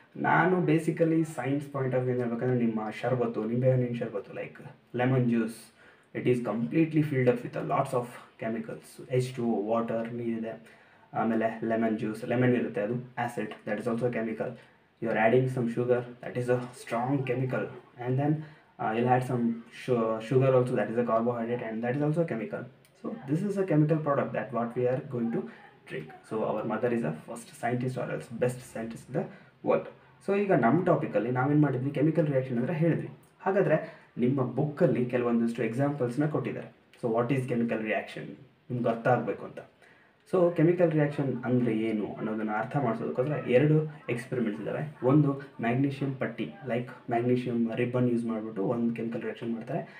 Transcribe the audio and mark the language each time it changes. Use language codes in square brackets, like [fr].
[kn] ನಾನು basically science point of view ಹೇಳ್ಬೇಕಂದ್ರೆ ನಿಮ್ಮ ಶರ್ಬತ್ತು, ನಿಂಬೆಹಣ್ಣಿನ ಶರ್ಬತ್ತು, like lemon juice, [en] It is completely filled up with lots of chemicals. [kn] H2O, water, ನೀರಿದೆ. ಆಮೇಲೆ lemon juice, lemon ಇರುತ್ತೆ, ಅದು acid, [en] That is also chemical. You are adding some sugar, that is a strong chemical. And then you'll add some sugar also, that is a carbohydrate, and that is also a chemical. So this is a chemical product that what we are going to drink. So our mother is a first scientist or else best scientist in the world. [kn] So ಈಗ ನಮ್ಮ ಟಾಪಿಕಲ್ಲಿ ನಾವೇನು ಮಾಡಿದ್ವಿ, chemical reaction ಅಂದರೆ ಹೇಳಿದ್ವಿ. ಹಾಗಾದರೆ ನಿಮ್ಮ ಬುಕ್ಕಲ್ಲಿ ಕೆಲವೊಂದಿಷ್ಟು ಎಕ್ಸಾಂಪಲ್ಸ್ನ ಕೊಟ್ಟಿದ್ದಾರೆ. [en] so what is chemical reaction [kn] ನಿಮ್ಗೆ ಅರ್ಥ ಆಗಬೇಕು ಅಂತ. ಸೊ ಕೆಮಿಕಲ್ ರಿಯಾಕ್ಷನ್ ಅಂದರೆ ಏನು ಅನ್ನೋದನ್ನು ಅರ್ಥ ಮಾಡಿಸೋದಕ್ಕೋಸ್ಕರ 2 ಎಕ್ಸ್ಪೆರಿಮೆಂಟ್ಸ್ ಇದ್ದಾವೆ. ಒಂದು ಮ್ಯಾಗ್ನೀಷಿಯಂ ಪಟ್ಟಿ, ಲೈಕ್ ಮ್ಯಾಗ್ನೀಷಿಯಂ ರಿಬ್ಬನ್ ಯೂಸ್ ಮಾಡಿಬಿಟ್ಟು ಒಂದು ಕೆಮಿಕಲ್ ರಿಯಾಕ್ಷನ್ ಮಾಡ್ತಾರೆ.